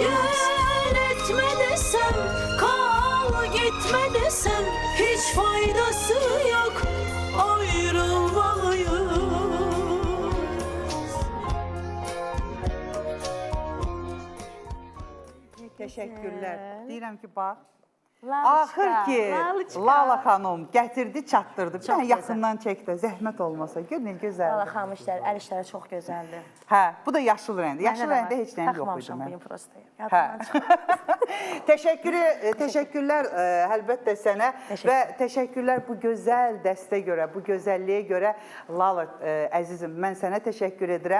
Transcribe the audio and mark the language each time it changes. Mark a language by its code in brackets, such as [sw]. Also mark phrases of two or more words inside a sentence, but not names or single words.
[tr] Gel etme desem, kal gitme desem, hiç faydası yok, ayrılmalıyız. Teşekkürler. [az] Deyirəm ki, bax. Lalışka, Axır ki, Lalışka. Lala xanım gətirdi, çatdırdı. Çox Mən gözəl. yaxından çək də, zəhmət olmasa. Gör nə Lala gözəldir. xanım işləri, əl işləri çox gözəldir. Hə, bu da yaşıl rəngdir. Yaşıl Məndə də rəngdə var. heç nəyim yox idi Taxmamışam mən. bugün prosta. Hə. Yadımdan çıxdı. Təşəkkürlər əlbəttə sənə və təşəkkürlər bu gözəl dəstə görə, bu gözəlliyə görə Lala əzizim, mən sənə təşəkkür edirəm.